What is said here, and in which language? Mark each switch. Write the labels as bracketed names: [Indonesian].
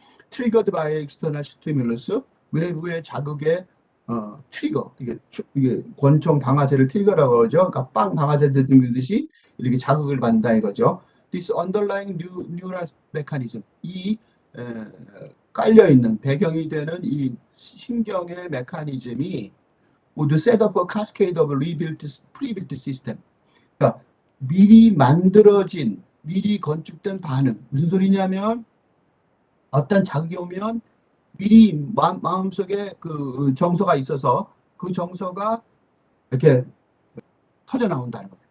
[English] triggered by external stimulus, [Korean] 외부의 자극의 트리거, 이게 권총 방아쇠를 트리거라고 그러죠. 그러니까 빵 방아쇠 듣듯이 이렇게 자극을 받는다 이거죠. [English] This underlying neural mechanism, [Korean] 이 깔려 있는 배경이 되는 이 신경의 메커니즘이 [English] would set up a cascade of pre-built system. [Korean] 그러니까 미리 만들어진, 미리 건축된 반응. 무슨 소리냐면 어떤 자극이 오면 미리 마음속에 그 정서가 있어서 그 정서가 이렇게 터져 나온다는 거예요.